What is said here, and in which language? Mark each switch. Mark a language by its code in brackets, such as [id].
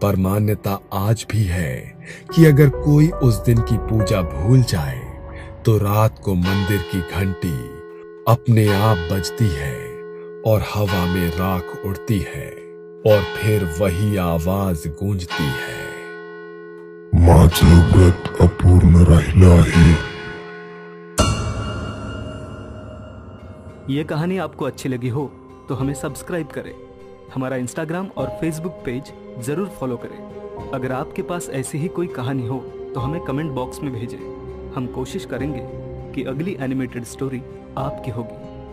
[hi] पर मान्यता आज भी है कि अगर कोई उस दिन की पूजा भूल जाए तो रात को मंदिर की घंटी अपने आप बजती है और हवा में राख उड़ती है और फिर वही आवाज गूंजती है, [mr] माझं व्रत अपूर्ण राहिलं आहे। [hi] ये कहानी आपको अच्छी लगी हो तो हमें सब्सक्राइब करें। हमारा इंस्टाग्राम और फेसबुक पेज जरूर फॉलो करें। अगर आपके पास ऐसी ही कोई कहानी हो तो हमें कमेंट बॉक्स में भेजें। हम कोशिश करेंगे कि अगली एनिमेटेड स्टोरी आपकी होगी।